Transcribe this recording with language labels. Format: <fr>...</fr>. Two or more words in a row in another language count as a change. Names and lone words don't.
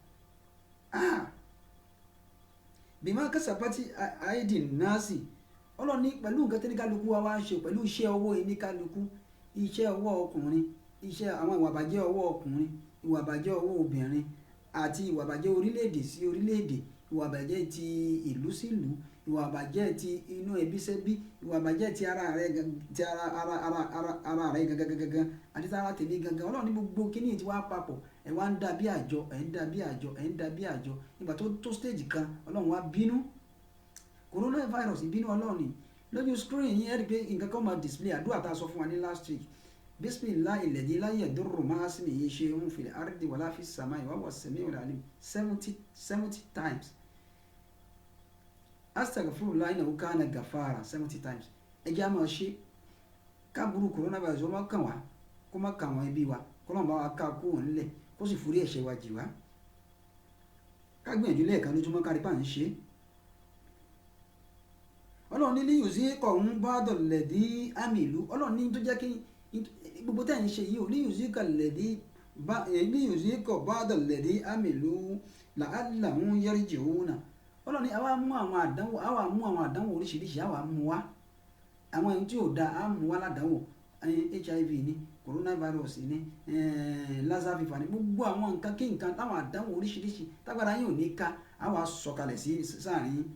<ar>بما كسبت أيدي الناس</ar> <yo>Ọlọ́run ní pẹ̀lú nǹkan tí ní kálukú wa wá ṣe pẹ̀lú iṣẹ́ owó ní kálukú iṣẹ́ ọwọ́ ọkùnrin, iṣẹ́ àwọn ìwà ìbàjẹ́ ọwọ́ ọkùnrin, ìwà ìbàjẹ́ ọwọ́ obìnrin àti ìwà ìbàjẹ́ orílẹ̀-èdè sí orílẹ̀-èdè, ìwà ìbàjẹ́ ti ìlú sí ìlú, ìwà ìbàjẹ́ ti inú ẹbí sẹ́bí, ìwà ìbàjẹ́ ti ara rẹ ti ara rẹ gangan àti ti ara tèmi gangan. Ọlọ́run ní gbogbo kíní tí wàá papọ̀ ẹ̀ wá ń dà bí àjọ, ẹ̀ ń dà bí àjọ, ẹ̀ ń dà bí àjọ. Nígbà tó stage kan Ọlọ́run wá bínú. Coronavirus ìbínú Ọlọ́run ni. Lójú screen yín ẹ rí pé nǹkan kan máa display àdúrà tá a sọ fún wa ní</yo> <en>last week.</en> <ar>بسم الله الذي لا يضر مع اسمه شيء في الأرض ولا في السماء وهو السميع العليم</ar> <en>70 times.</en> <ar>أستغفر الله إنه كان غفارا</ar> <en>70 times.</en> <yo>Ẹ jẹ́ á máa ṣe káàbùrú coronavirus ó má kàn wá, kó má kàn àwọn ẹbí wa, kó lọ́n bá wa ká kó wọn nílẹ̀, kó sì forí ẹ̀ṣẹ̀ wa jì wá. Ká gbìyànjú lẹ́ẹ̀kan lójúmọ́ kárí pà ń ṣe. Ọlọ́run ní</yo> <ar>ليذيقهم بعض الذي عملوا.</ar> <yo>Ọlọ́run ní tó jẹ́ kí gbogbo tẹ́ ń ṣe yìí ò</yo> <ar>ليذيق بعض الذي عملوا لعلهم يرجعون.</ar> <yo>Ọlọ́run ní àwa mú àwọn àdánwò oríṣiríṣi àwa mú wá. Àwọn ẹni tí ò da á mú wá ládánwò. HIV ni, coronavirus ni, Lassa fever ni, gbogbo àwọn nǹkan kí nǹkan táwọn àdánwò oríṣiríṣi tágbára yín ò ní ká àwa sọ̀kalẹ̀ sí sáàrin yín.</yo>